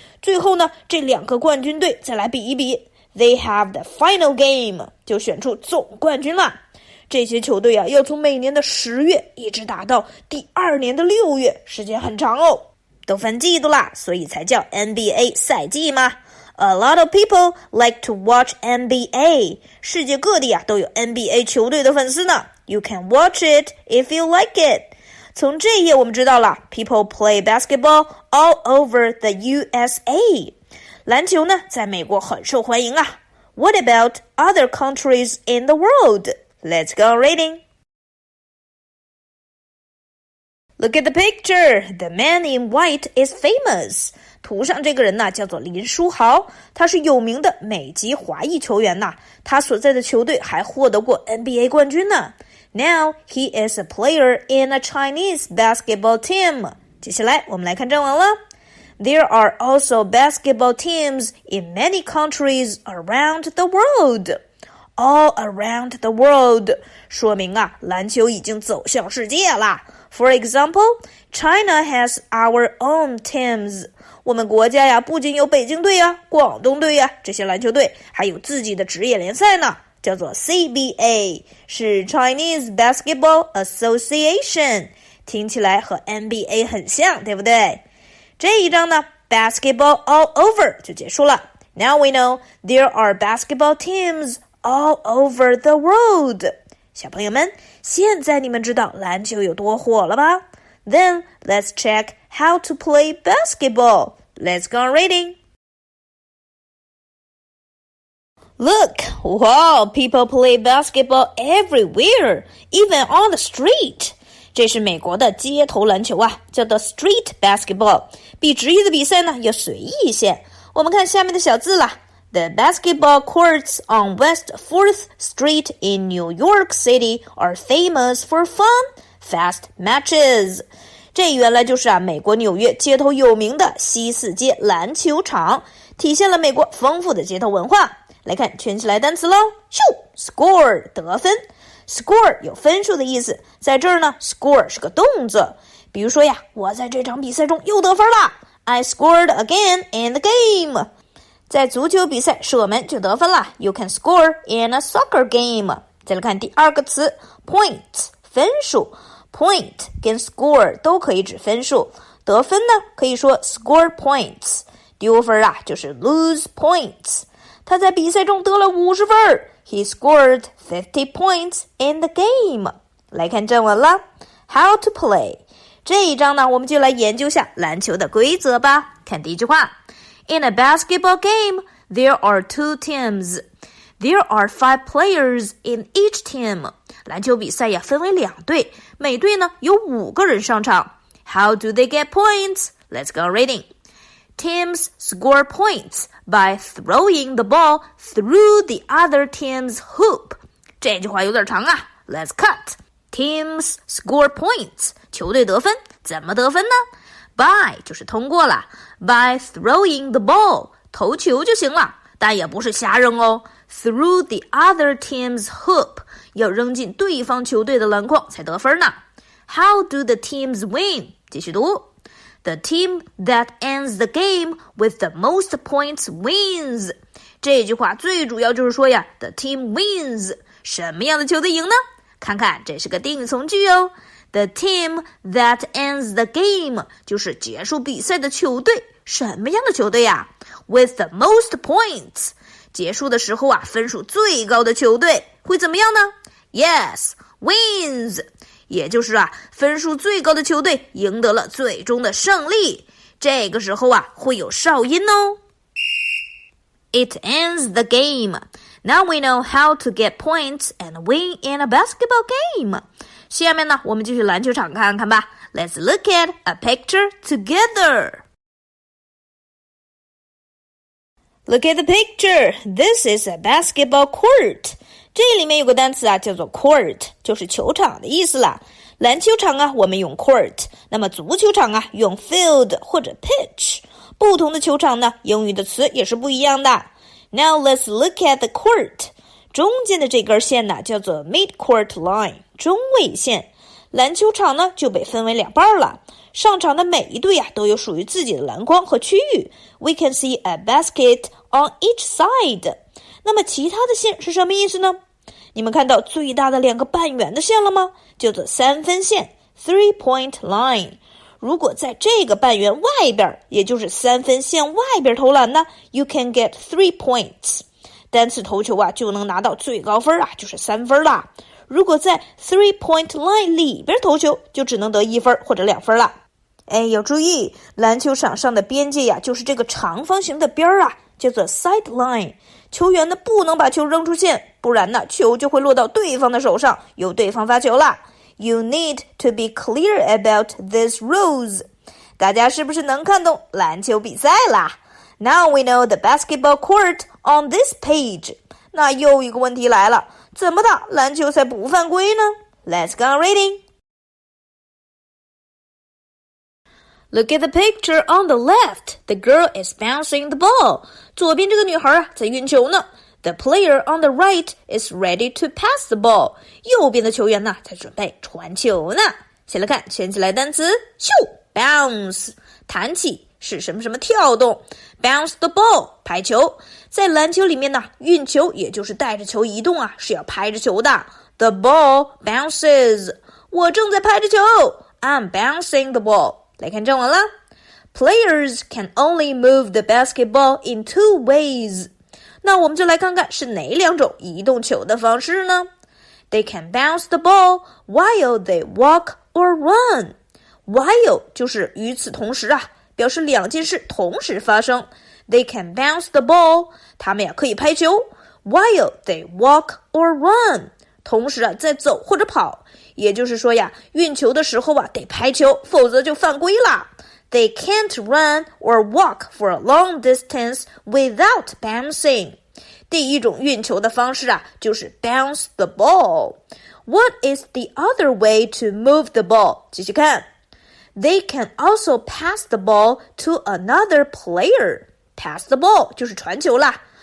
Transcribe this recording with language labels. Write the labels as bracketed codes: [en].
[zh] 最后呢，这两个冠军队再来比一比 ， [en] They have the final game， [zh] 就选出总冠军了。这些球队要从每年的10月一直打到第2年的6月，时间很长哦。都分季度啦，所以才叫 NBA 赛季嘛。 [en] A lot of people like to watch NBA. [zh] 世界各地都有 NBA 球队的粉丝呢。 [en] You can watch it if you like it. [zh] 从这一页我们知道了 [en] ，People play basketball all over the USA. [zh] 篮球呢，在美国很受欢迎啊。 [en] What about other countries in the world? Let's go reading.Look at the picture. The man in white is famous. [zh] 图上这个人呢，叫做林书豪，他是有名的美籍华裔球员呐。他所在的球队还获得过 NBA 冠军呢。 [en] Now he is a player in a Chinese basketball team. [zh] 接下来我们来看正文了。 [en] There are also basketball teams in many countries around the world.All around the world [zh] 说明篮球已经走向世界啦。 [en] For example, China has our own teams. [zh] 我们国家呀，不仅有北京队广东队这些篮球队，还有自己的职业联赛呢，叫做 CBA， 是 Chinese Basketball Association。听起来和 NBA 很像，对不对？这一章呢 ， [en] Basketball all over [zh] 就结束了。 [en] Now we know there are basketball teams.All over the world. [zh] 小朋友们，现在你们知道篮球有多火了吧？ [en] Then let's check how to play basketball. Let's go on reading. Look, wow, people play basketball everywhere, even on the street. [zh] 这是美国的街头篮球叫做 street basketball， 比职业的比赛呢要随意一些。我们看下面的小字啦。 [en] The basketball courts on West 4th Street in New York City are famous for fun, fast matches. [zh] 这原来就是美国纽约街头有名的西4街篮球场，体现了美国丰富的街头文化。来看圈起来单词咯，咻 ，score 得分 ，score 有分数的意思，在这儿呢 ，score 是个动作。比如说我在这场比赛中又得分了 ， [en] I scored again in the game。 [zh] 在足球比赛射门就得分了 [en] You can score in a soccer game. [zh] 再来看第二个词 point 分数 Point 跟 score 都可以指分数得分呢可以说 score points 丢分就是 lose points 他在比赛中得了50分。 [en] He scored 50 points in the game. [zh] 来看正文了 [en] How to play. [zh] 这一章呢，我们就来研究下篮球的规则吧。看第一句话 [en] In a basketball game, there are 2 teams. There are 5 players in each team. [zh] 篮球比赛呀，分为2队，每队呢有5个人上场。 [en] How do they get points? Let's go reading. Teams score points by throwing the ball through the other team's hoop. [zh] 这句话有点长啊 [en] Let's cut. Teams score points. [zh] 球队得分，怎么得分呢？ [en] By [zh] 就是通过了 [en] By throwing the ball. [zh] 投球就行了，但也不是瞎扔哦。 [en] Through the other team's hoop. [zh] 要扔进对方球队的篮筐才得分呢。 [en] How do the teams win? [zh] 继续读。 [en] The team that ends the game with the most points wins. [zh] 这句话最主要就是说呀 [en] The team wins. [zh] 什么样的球队赢呢？看看这是个定语从句哦。 [en] The team that ends the game [zh] 就是结束比赛的球队。什么样的球队呀 [en] With the most points. [zh] 结束的时候啊，分数最高的球队会怎么样呢 [en] Yes, wins. [zh] 也就是啊，分数最高的球队赢得了最终的胜利。这个时候啊，会有哨音哦。 [en] It ends the game. Now we know how to get points and win in a basketball game. [zh] 下面呢，我们就去篮球场看看吧。 [en] Let's look at a picture together. Look at the picture. This is a basketball court. [zh] 这里面有个单词啊，叫做 court， 就是球场的意思啦。篮球场啊，我们用 court， 那么足球场啊，用 field 或者 pitch。不同的球场呢，英语的词也是不一样的。 [en] Now let's look at the court. [zh] 中间的这根线呢，叫做 mid-court line， 中位线。篮球场呢，就被分为2半了。上场的每一队啊，都有属于自己的篮筐和区域。 [en] We can see a basket on each side. [zh] 那么其他的线是什么意思呢？你们看到最大的2个半圆的线了吗？叫做3分线 3-point line。如果在这个半圆外边，也就是3分线外边投篮呢 [en] You can get 3 points。 [zh] 单次投球啊，就能拿到最高分啊，就是3分啦。如果在 3-point line 里边投球，就只能得1分或者2分了。哎，要注意，篮球场上的边界呀，就是这个长方形的边啊，叫做 sideline。球员呢，不能把球扔出线，不然呢，球就会落到对方的手上，由对方发球啦。 [en] You need to be clear about these rules. [zh] 大家是不是能看懂篮球比赛啦？ [en] Now we know the basketball court on this page. [zh] 那又一个问题来了，怎么打篮球才不犯规呢？ [en] Let's go reading.Look at the picture on the left. The girl is bouncing the ball. [zh] 左边这个女孩啊，在运球呢。 [en] The player on the right is ready to pass the ball. [zh] 右边的球员呢，在准备传球呢。先来看圈起来单词，咻 bounce 弹起是什么什么跳动 bounce the ball 拍球。在篮球里面呢，运球也就是带着球移动啊，是要拍着球的。 [en] The ball bounces. [zh] 我正在拍着球 [en] I'm bouncing the ball. [zh] 来看正文了 [en] Players can only move the basketball in 2 ways. [zh] 那我们就来看看是哪2种移动球的方式呢？ [en] They can bounce the ball while they walk or run. [zh] While 就是与此同时啊，表示2件事同时发生。 [en] They can bounce the ball. [zh] 他们呀可以拍球 [en] while they walk or run. [zh] 同时啊在走或者跑。也就是说呀，运球的时候啊得拍球，否则就犯规啦。 [en] They can't run or walk for a long distance without bouncing. [zh] 第一种运球的方式啊，就是 bounce the ball. [en] What is the other way to move the ball? [zh] 继续看 [en] They can also pass the ball to another player. [zh] Pass the ball 就是传球啦。